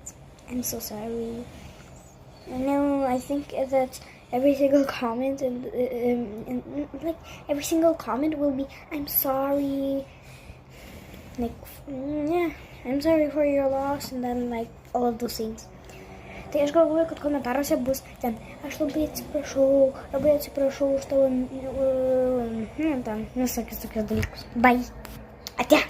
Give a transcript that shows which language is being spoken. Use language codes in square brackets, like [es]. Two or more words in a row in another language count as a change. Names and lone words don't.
[en] I'm so sorry. I think that every single comment and like every single comment will be I'm sorry, like yeah, I'm sorry for your loss, and then like all of those things. [lt] Tai aš galvoju, kad komentaruose bus ten aš labai atsiprašau už tavo ten visokius tokius dalykus. Bye. Ate.